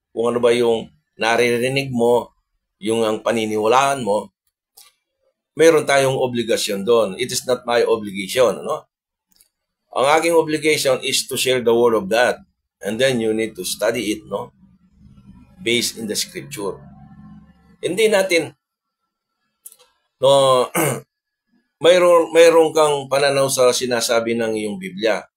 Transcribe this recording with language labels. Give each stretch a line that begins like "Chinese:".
Filipino: Kung ano ba yung naririnig mo, yung ang paniniwalaan mo, mayroon tayong obligasyon doon.
English: It is not my obligation, no?
Filipino: Ang aking
English: obligation is to share the Word of God. And then you need to study it, no? Based in the Scripture.
Filipino: Hindi natin, no, mayroon kang pananaw sa sinasabi ng iyong Biblia.